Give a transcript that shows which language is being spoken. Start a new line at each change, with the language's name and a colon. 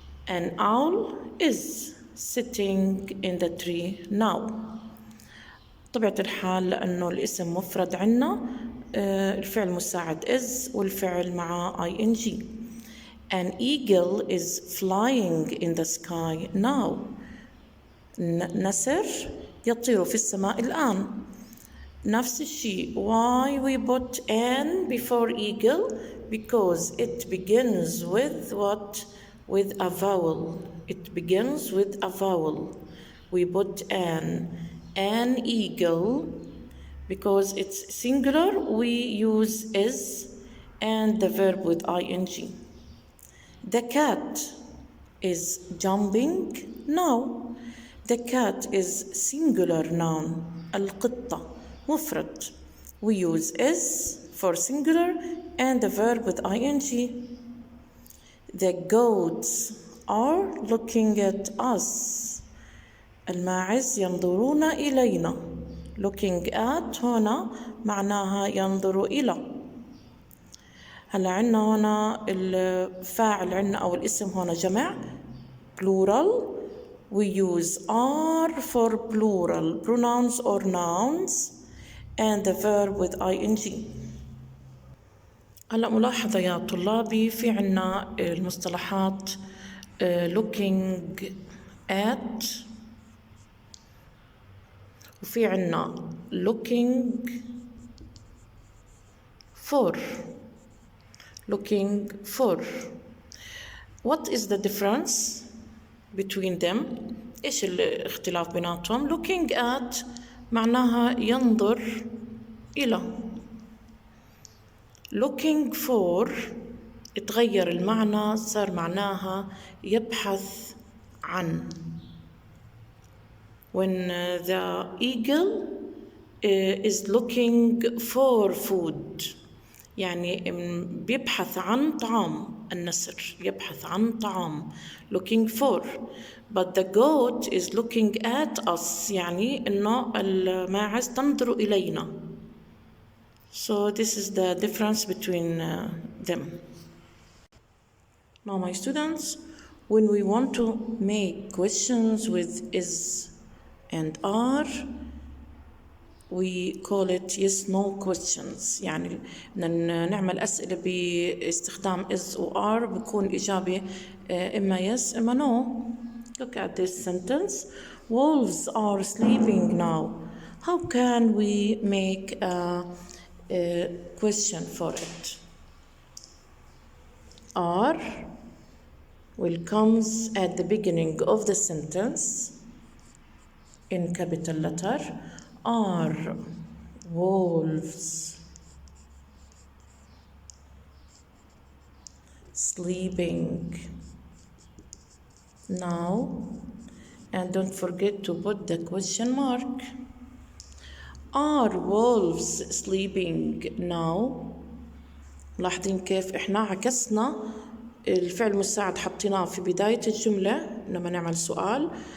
English: An owl is sitting in the tree now.
Arabic: طبيعة الحال لأنه الاسم مفرد عنا الفعل مساعد is والفعل مع ing.
English: An eagle is flying in the sky now.
Arabic: نسر يطير في السماء الآن. نفس الشيء.
English: Why we put an before eagle? Because it begins with what? With a vowel. It begins with a vowel. We put an eagle. Because it's singular, we use is and the verb with ing. The cat is jumping now. The cat is singular noun.
Arabic: القطة مفرد.
English: We use is for singular and the verb with ing. The goats are looking at us.
Arabic: الماعز ينظرون إلينا. Looking at هنا معناها ينظر إلى. هلا عنا هنا الفاعل عنا أو الاسم هنا جمع plural.
English: We use are for plural pronouns or nouns and the verb with ing.
Arabic: هلا ملاحظة يا طلابي في عنا المصطلحات looking at وفي عنا looking for.
English: Looking for. What is the difference between them?
Arabic: إيش الاختلاف بيناتهم؟ Looking at معناها ينظر إلى. looking for اتغير المعنى، صار معناها يبحث عن.
English: when the eagle is looking for food
Arabic: يعني بيبحث عن طعام. النسر يبحث عن طعام looking for.
English: but the goat is looking at us
Arabic: يعني إنه الماعز تنظر إلينا.
English: so this is the difference between them. Now my students, when we want to make questions with is and are, we call it yes no questions.
Arabic: يعني نعمل أسئلة باستخدام is و are بكون إجابة إما yes إما no.
English: Look at this sentence. Wolves are sleeping now. How can we make a question for it? Are will comes at the beginning of the sentence in capital letter. Are wolves sleeping now? And don't forget to put the question mark. Are wolves sleeping now?
Arabic: لاحظين كيف احنا عكسنا الفعل المساعد، حطيناه في بداية الجملة لما نعمل سؤال.